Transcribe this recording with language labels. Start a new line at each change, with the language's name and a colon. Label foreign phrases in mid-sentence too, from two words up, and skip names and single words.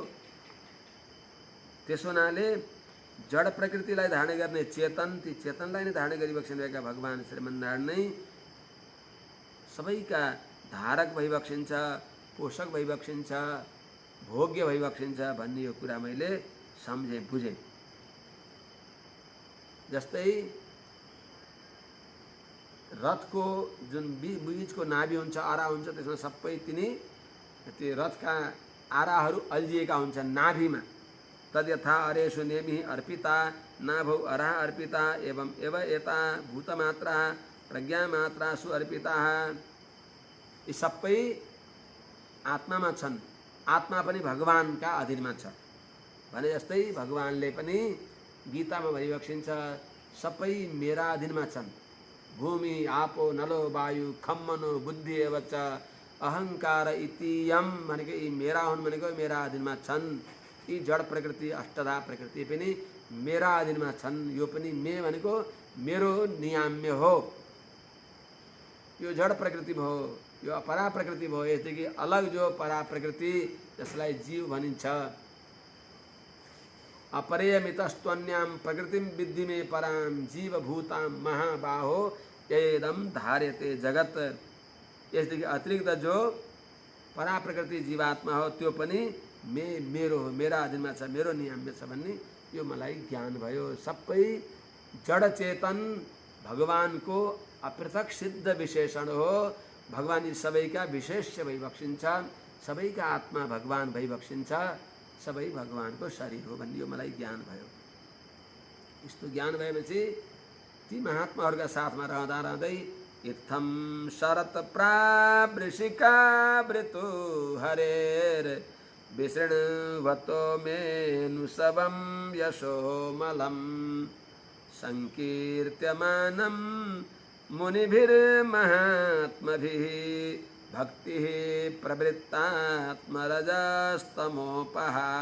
Nepali: त्यसो हुनाले जड प्रकृतिलाई धारण गर्ने चेतन, ती चेतनलाई नै धारण गरिबक्सिरहेका भगवान श्रीमन्नारायण नै सबैका धारक भइबक्सिन्छ, पोषक भइबक्सिन्छ, भोग्य भइबक्सिन्छ भन्ने यो कुरा मैले सम्झेँ, बुझेँ। जस्तै रथको जुन बीचको नाभि हुन्छ, आरा हुन्छ, त्यसमा सबै त्यो रथका आराहरू अल्झिएका हुन्छन् नाभिमा।
Sanskrit: तद्यथा अरेषु नेमिः अर्पिता नाभौ अरा अर्पिता एवं एव एता भूतमात्रा प्रज्ञामात्रासु अर्पिताः।
Nepali: यी सबै आत्मामा छन्, आत्मा पनि भगवानका अधीनमा छ भने जस्तै भगवानले पनि गीतामा भनिबक्सिन्छ सबै मेरा अधीनमा छन्।
Sanskrit: भूमि आपो नलो वायु खम मनो बुद्धि एव च अहंकार इति
Nepali: यम भनेको यी मेरा हुन् भनेको मेरा अधीनमा छन्। यी जड प्रकृति अष्टधा प्रकृति पनि मेरा अधीनमा छन्। यो पनि मे भनेको मेरो नियाम्य हो। यो जड प्रकृति हो, यो अपरा प्रकृति भयो। यसदेखि अलग जो परा प्रकृति त्यसलाई जीव भनिन्छ।
Sanskrit: अपरेयमितस्त्वन्यां प्रकृतिं विद्धि मे परां जीवभूतां महाबाहो एदम धार्यते जगत।
Nepali: यसदेखि अतिरिक्त जो परा प्रकृति जीवात्मा हो त्यो पनि मेरो हो, मेरा अधीनमा छ, मेरो नियममा छ भन्ने यो मलाई ज्ञान भयो। सबै जड चेतन भगवानको अपृथक सिद्ध विशेषण हो। भगवान यी सबैका विशेष्य भइबक्सिन्छ, सबैका आत्मा भगवान भइबक्सिन्छ, सबै भगवानको शरीर हो भन्ने यो मलाई ज्ञान भयो। यस्तो ज्ञान भएपछि ती महात्माहरूका साथमा रहँदा रहँदै
Sanskrit: इत्थं शरत प्रावृषिका वृतु हरेर विसृण्वतो मेनुसवं यशोमलं संकीर्त्यमानं मुनिभिर्महात्मभिः भक्तिः प्रवृत्तात्मरजस्तमोपः।